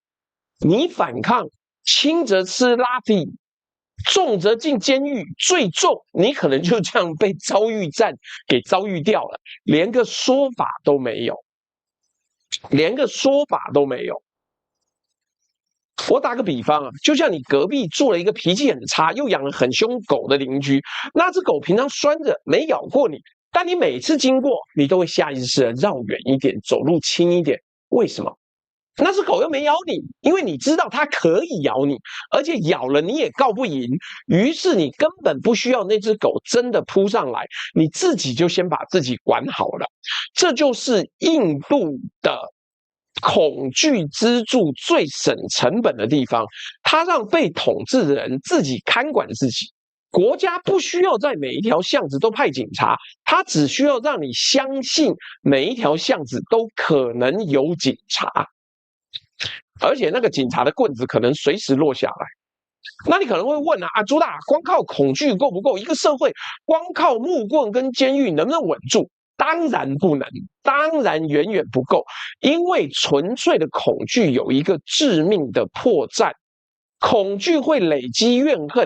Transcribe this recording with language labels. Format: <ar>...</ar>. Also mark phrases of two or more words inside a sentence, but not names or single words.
<zh>你反抗，輕則吃拉皮，重則進監獄，最重你可能就這樣被遭遇戰給遭遇掉了，連個說法都沒有，連個說法都沒有。我打個比方啊，就像你隔壁住了一個脾氣很差又養了很凶狗的鄰居，那只狗平常拴着沒咬過你，但你每次經過，你都會下意識的繞遠一點，走路輕一點。為什麼？那只狗又沒咬你，因為你知道它可以咬你，而且咬了你也告不贏，於是你根本不需要那只狗真的撲上來，你自己就先把自己管好了。這就是印度的恐懼支柱最省成本的地方，它讓被統治的人自己看管自己。國家不需要在每一條巷子都派警察，它只需要讓你相信每一條巷子都可能有警察，而且那個警察的棍子可能隨時落下來。那你可能會問啊，朱大，光靠恐懼夠不夠？一個社會光靠木棍跟監獄能不能穩住？當然不能，當然遠遠不夠，因為純粹的恐懼有一個致命的破绽，恐懼會累積怨恨。</zh>